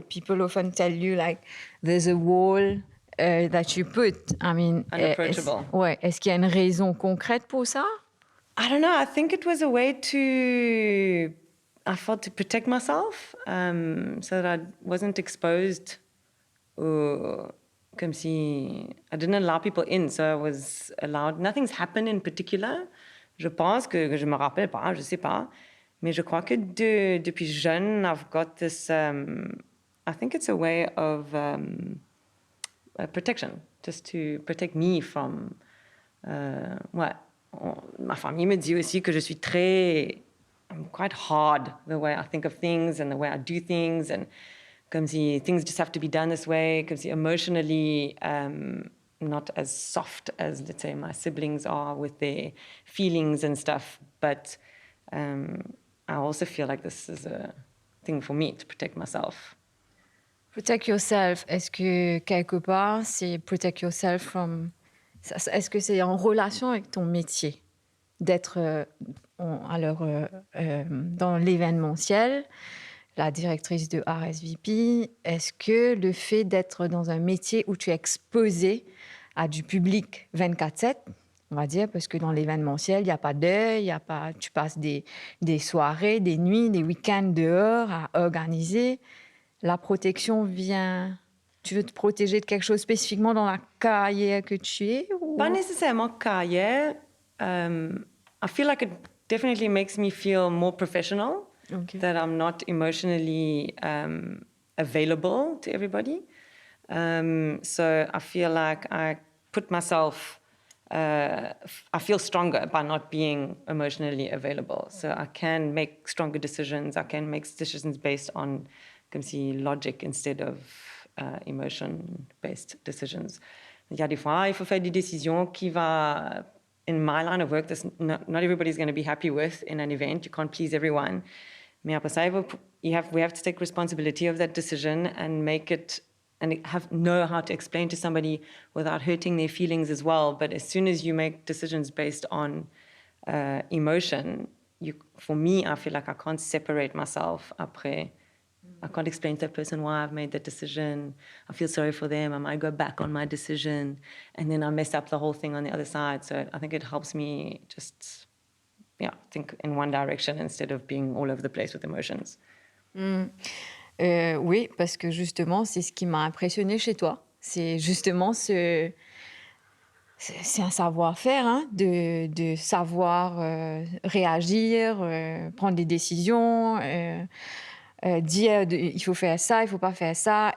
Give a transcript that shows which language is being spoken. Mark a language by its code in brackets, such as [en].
[en] People often tell you like there's a wall that you put. I mean, unapproachable. [fr] Est-ce qu'il y a une raison concrète pour ça? [en] I don't know. I think it was a way to protect myself, so that I wasn't exposed, [fr] comme si [en] I didn't allow people in, so I was allowed. Nothing's happened in particular. [fr] Je pense que je me rappelle pas, je sais pas, mais je crois que depuis jeune, [en] I've got this. I think it's a way of protection, just to protect me from. [fr] Ma famille me dit aussi que je suis [en] I'm quite hard the way I think of things and the way I do things, and [fr] comme si [en] things just have to be done this way, comme si emotionally not as soft as, let's say, my siblings are with their feelings and stuff. But I also feel like this is a thing for me to protect myself. Protect yourself, [fr] est-ce que quelque part, c'est [en] protect yourself from... [fr] Est-ce que c'est en relation avec ton métier d'être dans l'événementiel, la directrice de RSVP? Est-ce que le fait d'être dans un métier où tu es exposé à du public 24/7, on va dire, parce que dans l'événementiel, il n'y a pas d'heure, tu passes des soirées, des nuits, des week-ends dehors à organiser. La protection vient... Tu veux te protéger de quelque chose spécifiquement dans la carrière que tu es? Ou... Pas nécessairement carrière. [en] I feel like it definitely makes me feel more professional, that I'm not emotionally available to everybody. So I feel like I put myself... I feel stronger by not being emotionally available. So I can make stronger decisions. I can make decisions based on logic instead of emotion-based decisions. [fr] Il y a des fois, il faut faire des décisions qui va... [en] In my line of work, not everybody's going to be happy with in an event. You can't please everyone. [fr] Mais après ça, [en] we have to take responsibility of that decision and make it... and know how to explain to somebody without hurting their feelings as well. But as soon as you make decisions based on emotion, for me, I feel like I can't separate myself après. I can't explain to that person why I've made that decision. I feel sorry for them. I might go back on my decision, and then I mess up the whole thing on the other side. So I think it helps me just, think in one direction instead of being all over the place with emotions. [fr] Oui, parce que justement, c'est ce qui m'a impressionnée chez toi. C'est justement c'est un savoir-faire, hein, de savoir réagir, prendre des décisions, dire il faut faire ça, il faut pas faire ça.